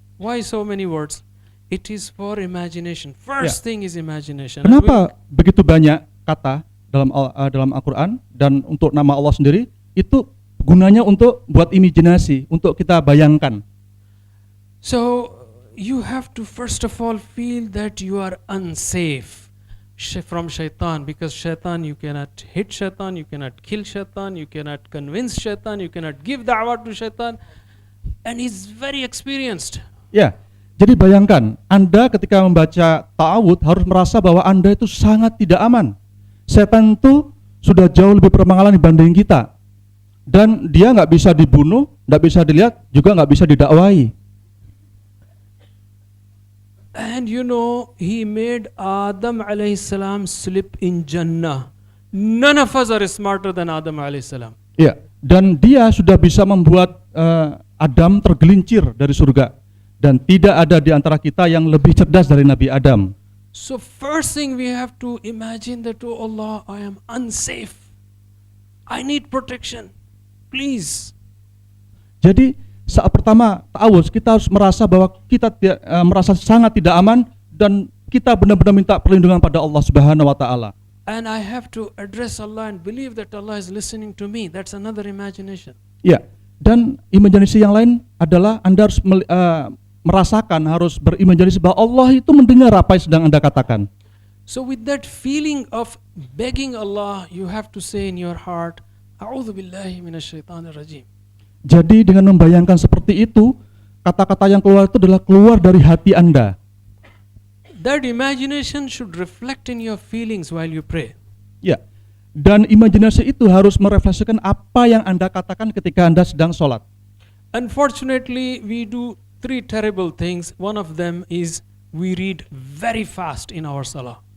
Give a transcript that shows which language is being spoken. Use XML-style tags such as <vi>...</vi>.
<en>Why so many words? It is for imagination. First thing is imagination.</en> <id>Kenapa begitu banyak kata dalam Al-Quran dan untuk nama Allah sendiri? Itu gunanya untuk buat imajinasi, untuk kita bayangkan.</id> <en>So you have to first of all feel that you are unsafe from shaitan, because shaitan, you cannot hit shaitan, you cannot kill shaitan, you cannot convince shaitan, you cannot give da'wah to shaitan, and he's very experienced.</en> <id>Ya, jadi bayangkan Anda ketika membaca ta'awud harus merasa bahwa Anda itu sangat tidak aman. Setan itu sudah jauh lebih berpengalaman dibanding kita, dan dia nggak bisa dibunuh, nggak bisa dilihat, juga nggak bisa didakwai.</id> <en>And you know, he made Adam alayhi salam slip in Jannah. None of us are smarter than Adam alayhi salam.</en> <id>Ya, dan dia sudah bisa membuat Adam tergelincir dari surga. Dan tidak ada di antara kita yang lebih cerdas dari Nabi Adam.</id> <en>So first thing we have to imagine that, oh Allah, I am unsafe. I need protection. Please.</en> <id>Jadi saat pertama ta'awudz kita harus merasa bahwa kita merasa sangat tidak aman dan kita benar-benar minta perlindungan pada Allah Subhanahu wa taala.</id> <en>And I have to address Allah and believe that Allah is listening to me. That's another imagination.</en> <id>Ya, dan imajinasi yang lain adalah Anda harus merasakan, harus berimajinasi bahwa Allah itu mendengar apa yang sedang Anda katakan.</id> <en>So with that feeling of begging Allah, you have to say in your heart,</en> <ar>A'udzu billahi minasyaitonir rajim.</ar> <id>Jadi dengan membayangkan seperti itu, kata-kata yang keluar itu adalah keluar dari hati Anda.</id> <en>That imagination should reflect in your feelings while you pray.</en> <id>Ya, dan imajinasi itu harus merefleksikan apa yang Anda katakan ketika Anda sedang sholat.</id> <en>Unfortunately, we do three terrible things. One of them is we read very fast in our salah.</en>